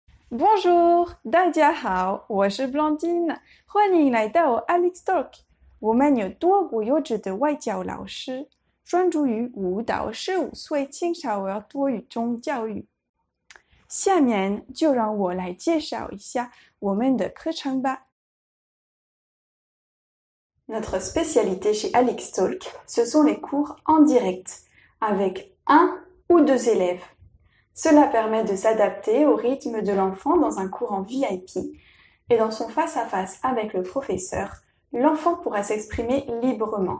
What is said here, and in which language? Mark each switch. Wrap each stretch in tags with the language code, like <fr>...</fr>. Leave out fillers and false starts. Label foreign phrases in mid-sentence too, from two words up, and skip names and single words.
<fr>Bonjour，</fr> <zh>大家好，我是 Blondine，欢迎来到 Alex Talk。我们有多国优质的外教老师，专注于5到15岁青少儿多语中教育。下面就让我来介绍一下我们的课程吧。</zh> <fr>Notre spécialité chez Alex Talk, ce sont les cours en direct, avec 1 ou 2 élèves. Cela permet de s'adapter au rythme de l'enfant dans un cours en VIP et dans son face-à-face avec le professeur, l'enfant pourra s'exprimer librement.</fr>